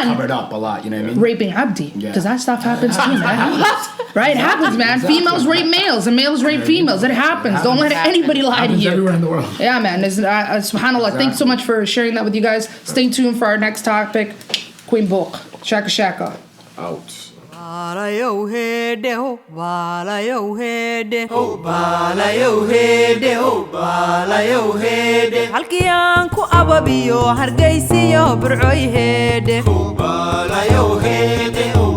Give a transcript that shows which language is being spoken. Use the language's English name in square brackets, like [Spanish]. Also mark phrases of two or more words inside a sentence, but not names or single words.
[English] covered up a lot, you know what I mean? raping Abdi, because that stuff happens too, man. Right? It happens, man. Exactly. Females rape males and males rape females. It happens. Don't let anybody lie to Happens you. everywhere in the world. Yeah, man. SubhanAllah. Thanks so much for sharing that with you guys. Stay tuned for our next topic. Queen Book. [Somali] Sheeko Sheeko. [English] Out. [Somali] Balayo hede ho, balayo hede ho, balayo hede ho, balayo hede. Halkii aan ku ababiyo hargeysiyo burcoy hede ho, balayo hede.